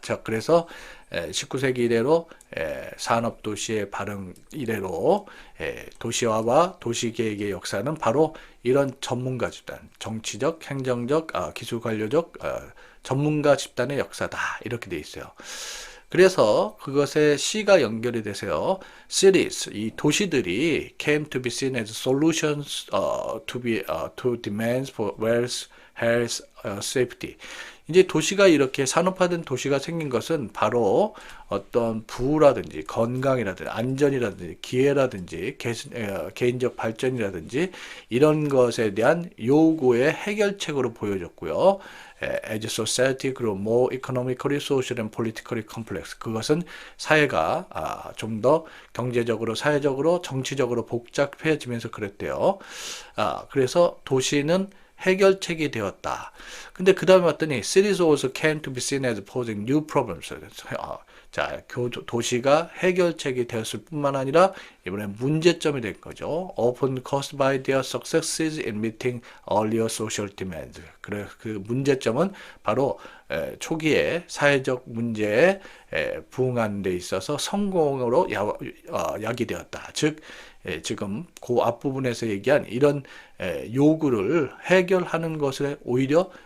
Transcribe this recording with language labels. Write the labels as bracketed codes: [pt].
[ko] 자, 그래서 19세기 이래로 산업도시의 발흥 이래로 도시화와 도시계획의 역사는 바로 이런 전문가 집단, 정치적, 행정적, 기술관료적 전문가 집단의 역사다. 이렇게 돼 있어요. 그래서 그것에 C가 연결이 되세요. [en] Cities, [ko] 이 도시들이 [en] came to be seen as solutions to demands for wealth, health, safety. [ko] 이제 도시가 이렇게 산업화된 도시가 생긴 것은 바로 어떤 부라든지 건강이라든지 안전이라든지 기회라든지 개인적 발전이라든지 이런 것에 대한 요구의 해결책으로 보여졌고요. [en] As society grew more economically, socially and politically complex. [ko] 그것은 사회가 좀 더 경제적으로, 사회적으로, 정치적으로 복잡해지면서 그랬대요. 그래서 도시는 해결책이 되었다. 근데 그 다음에 왔더니 [en] cities also came to be seen as posing new problems. [ko] 자, 도시가 해결책이 되었을 뿐만 아니라 이번에 문제점이 된 거죠. [en] Often caused by their successes in meeting earlier social demands. [ko] 그래, 그 문제점은 바로 초기에 사회적 문제에 부응하는 데 있어서 성공으로 야기되었다. 즉 지금 그 앞부분에서 얘기한 이런 요구를 해결하는 것에 오히려